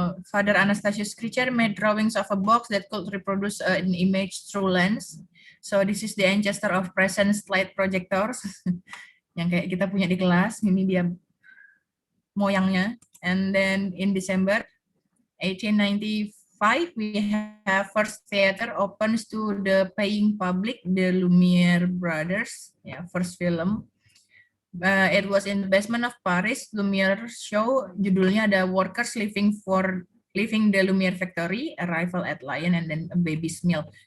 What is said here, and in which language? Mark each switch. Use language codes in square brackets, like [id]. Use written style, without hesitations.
[en] Father Anastasius Kircher made drawings of a box that could reproduce an image through lens. So this is the ancestor of present slide projectors. [id] Yang kayak kita punya di kelas, ini dia moyangnya. [en] And then in December 1895, we have first theater opens to the paying public, the Lumiere Brothers, first film. It was in the basement of Paris, Lumiere show, [id] judulnya ada [en] Workers Leaving the Lumiere Factory, Arrival at Lion, and then a Baby's Meal.